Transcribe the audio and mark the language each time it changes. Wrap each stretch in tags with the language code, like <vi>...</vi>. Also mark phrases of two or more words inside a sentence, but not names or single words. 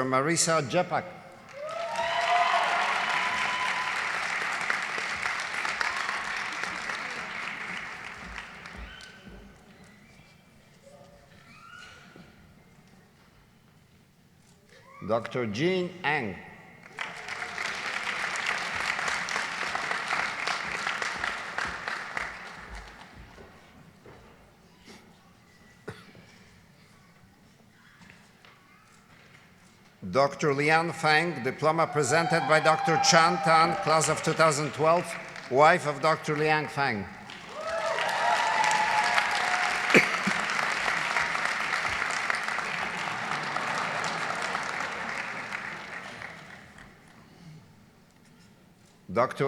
<en>Marisa Jepak. Dr. Jean Ang. Dr. Lian Fang, diploma presented by Dr. Chan Tan, class of 2012, wife of Dr. Liang Fang. Dr.</en>